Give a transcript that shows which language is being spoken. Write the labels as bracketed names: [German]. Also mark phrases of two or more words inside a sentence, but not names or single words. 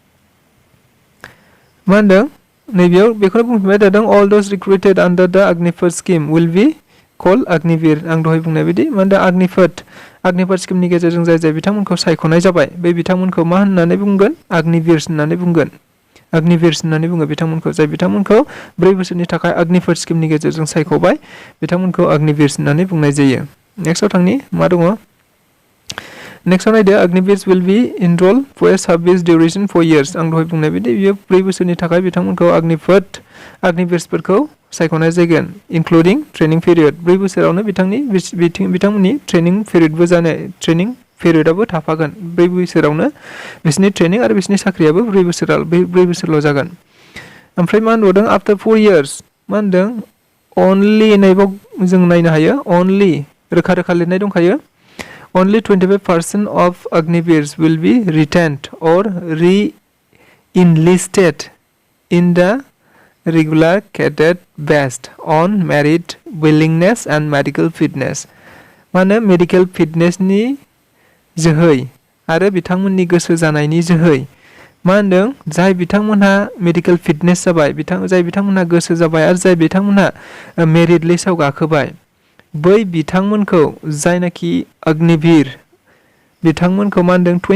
[Bodo] मा होनदों नैबेयाव बेखौनो बुंफिनबाय थादों [English] all those recruited under the Agnipath scheme will be called [Bodo] अग्निवीर आं दहाय बुंनाय बायदि मा होनदों अग्निपथ स्किमनि गेजेरजों जाय बिथांमोनखौ सायख'नाय जाबाय बे बिथांमोनखौ मा होननानै बुंगोन अग्निवीर होननानै बुंगोन अग्निवीर होननानै बुङो बिथांमोनखौ जाय बिथांमोनखौ 4 बोसोरनि थाखाय अग्निपथ स्किमनि गेजेरजों सायख'बाय बिथांमोनखौ अग्निवीर होननानै बुंनाय जायो नेक्स्टआव थांनि मा दङ नेक्स्टआव नायदो अग्निवीर्स [English] will be enrolled for a service duration 4 years [Bodo] आं दहाय बुंनाय बायदि बियो 4 बोसोरनि थाखाय बिथांमोनखौ अग्निवीर्सफोरखौ सायख'नाय जागोन [English] including training period [Bodo] 4 बोसोरावनो बिथांमोननि [English] training period [Bodo] थाफागोन 4 बोसोरावनो बिसोरनि ट्रेनिं आरो बिसोरनि साख्रियाबो 4 बोसोरल' जागोन ओमफ्राय मा होनबावदों [English] after 4 years [Bodo] मा होनदों अनलि नैबाव जों नायनो हायो अनलि रोखा लिरनाय दंखायो [English] only 25% of Agniveers will be retained or re-enlisted in the regular cadet based on merit, willingness and medical fitness. [Bodo] माने [English] medical fitness [Bodo] जोहै आरो बिथांमोननि गोसो जानायनि जोहै मा होनदों जाय बिथांमोनहा [English] medical fitness [Bodo] जाबाय जाय बिथांमोनहा गोसो जाबाय आरो जाय बिथांमोनहा [English] merit list [Bodo] गाखोबाय बै बिथांमोनखौ जायनाखि अग्निवीर बिथांमोनखौ मा होनदों